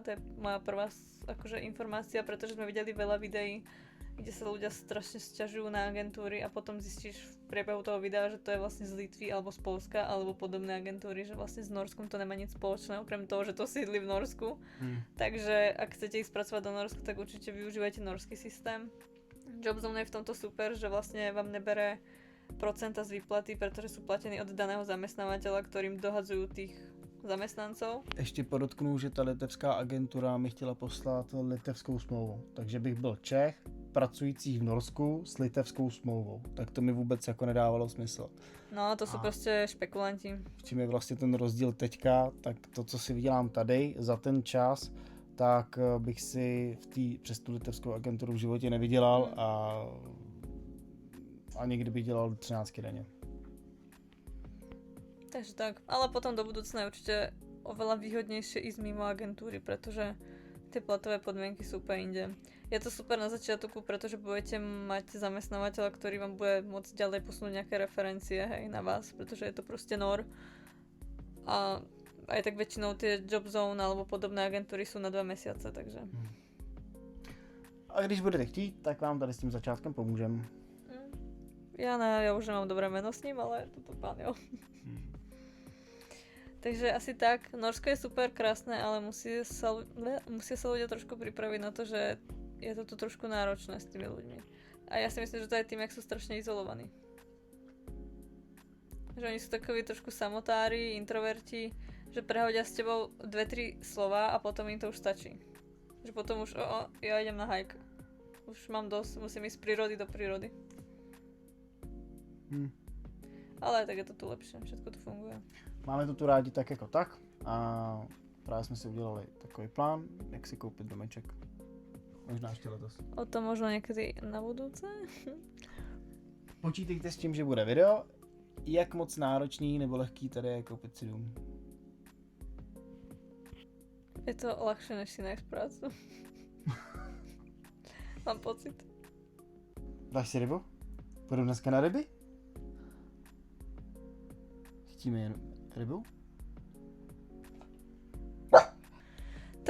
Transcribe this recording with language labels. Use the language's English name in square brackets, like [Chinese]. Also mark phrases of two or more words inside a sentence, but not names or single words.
[Slovak] To je moja prvá akože informácia, pretože sme videli veľa videí, kde sa ľudia strašne sťažujú na agentúry a potom zistíš v priebehu toho videa, že to je vlastne z Litvy alebo z Polska alebo podobné agentúry, že vlastne s Norskom to nemá nič spoločné, okrem toho, že to sídli v Norsku. Takže ak chcete ísť pracovať do Norska, tak určite využívajte norský systém. Jobzone je v tomto super, že vlastne vám nebere procenta z výplaty, pretože sú platení od daného zamestnávateľa, ktorým dohadzujú tých zamestnancov. [Czech] Ještě podotknu, že ta litevská agentura mi chtěla poslat litevskou smlouvu. Takže bych byl Čech, pracující v Norsku s litevskou smlouvou. Tak to mi vůbec jako nedávalo smysl. [Slovak] No, to sú proste špekulanti. [Czech] V čím je vlastně ten rozdíl teďka, tak to, co si vydělám tady za ten čas, tak bych si přes tu litevskou agenturu v životě nevydělal a někdy bych dělal 13 denně. Takže tak. [Slovak] Ale potom do budúcna je určite oveľa výhodnejšie ísť mimo agentúry, pretože tie platové podmienky sú úplne inde. Je to super na začiatku, pretože budete mať zamestnávateľa, ktorý vám bude môcť ďalej posunúť nejaké referencie, hej, na vás, pretože je to proste NOR. A aj tak väčšinou tie Job Zone alebo podobné agentúry sú na 2 mesiace, takže... [Czech] A když budete chtít, tak vám tady s tím začátkem pomůžem. [Slovak] Ja už nemám dobré meno s ním, ale toto pán jo. Takže asi tak. Norsko je super, krásne, ale musia sa ľudia trošku pripraviť na to, že je to tu trošku náročné s tými ľuďmi. A ja si myslím, že to je tým, jak sú strašne izolovaní. Že oni sú takoví trošku samotári, introverti, že prehodia s tebou 2-3 slova a potom im to už stačí. Že potom už, ja idem na hike. Už mám dosť, musím ísť z prírody do prírody. Ale tak je to tu lepšie, všetko tu funguje. [Czech] Máme to tu rádi tak jako tak a právě jsme si udělali takový plán, jak si koupit domeček. Možná ještě letos. [Slovak] O tom možno niekedy na budúce. [Czech] Počítejte s tím, že bude video, jak moc náročný nebo lehký tady je koupit si dům. [Slovak] Je to ľahšie, než si nájsť prácu. Mám pocit. [Czech] Dáš si rybu? Půjdu dneska na ryby? Chtíme jen rybu? [Slovak] Takže toľko k tomu.